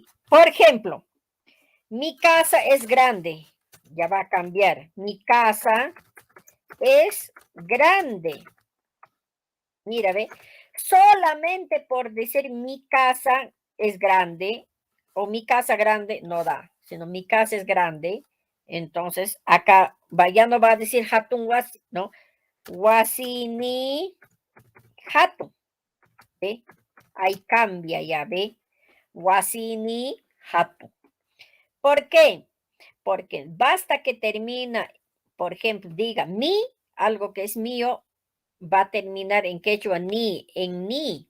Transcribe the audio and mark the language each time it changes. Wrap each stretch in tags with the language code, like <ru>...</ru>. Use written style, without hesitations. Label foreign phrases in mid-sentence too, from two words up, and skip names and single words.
<es>Por ejemplo, mi casa es grande, ya va a cambiar, mi casa es grande. Mira, ve, solamente por decir mi casa es grande o mi casa grande no da, sino mi casa es grande. Entonces, acá ya no va a decir</es> <qu>hatun wasi,</qu> <es>¿no?</es> <qu>Wasini hatun,</qu> <es>¿ve? Ahí cambia ya, ¿ve?</es> <qu>Wasini hatun.</qu> <es>¿Por qué? Porque basta que termina, por ejemplo, diga mi, algo que es mío, va a terminar en quechua ni, en ni.</es>